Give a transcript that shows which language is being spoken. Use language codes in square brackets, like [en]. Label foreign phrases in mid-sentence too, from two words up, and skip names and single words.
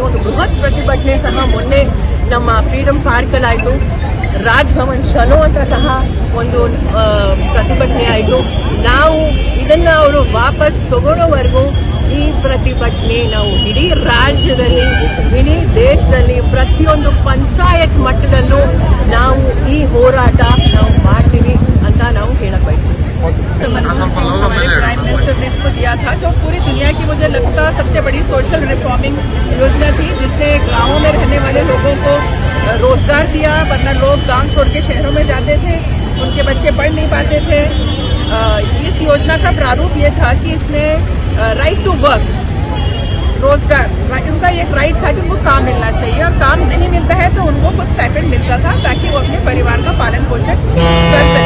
[kn] ಒಂದು ಬೃಹತ್ ಪ್ರತಿಭಟನೆ ಸಹ ಮೊನ್ನೆ ನಮ್ಮ ಫ್ರೀಡಮ್ ಪಾರ್ಕಲ್ಲಾಯಿತು, ರಾಜ್ಭವನ್ ಚಲೋ ಅಂತ ಸಹ ಒಂದು ಪ್ರತಿಭಟನೆ ಆಯಿತು. ನಾವು ಇದನ್ನ ಅವರು ವಾಪಸ್ ತಗೊಳ್ಳೋವರೆಗೂ ಈ ಪ್ರತಿಭಟನೆ ನಾವು ಇಡೀ ರಾಜ್ಯದಲ್ಲಿ, ಇಡೀ ದೇಶದಲ್ಲಿ, ಪ್ರತಿಯೊಂದು ಪಂಚಾಯತ್ ಮಟ್ಟದಲ್ಲೂ ನಾವು ಈ ಹೋರಾಟ ನಾವು ಮಾಡ್ತೀವಿ ಅಂತ ನಾವು ಹೇಳಕ್ ಬಯಸ್ತೀವಿ. [hi] हमारे प्राइम मिनिस्टर ने इसको दिया था, जो पूरी दुनिया की मुझे लगता सबसे बड़ी [en] social reforming [hi] योजना थी, जिसने गांवों में रहने वाले लोगों को रोजगार दिया, वरना लोग गांव छोड़ के शहरों में जाते थे, उनके बच्चे पढ़ नहीं पाते थे। इस योजना का प्रारूप ये था कि इसमें [en] right to work, [hi] रोजगार, उनका एक राइट था कि उनको काम मिलना चाहिए, और काम नहीं मिलता है तो उनको कुछ स्टाइपेंड मिलता था ताकि वो अपने परिवार का पालन पोषण कर सके।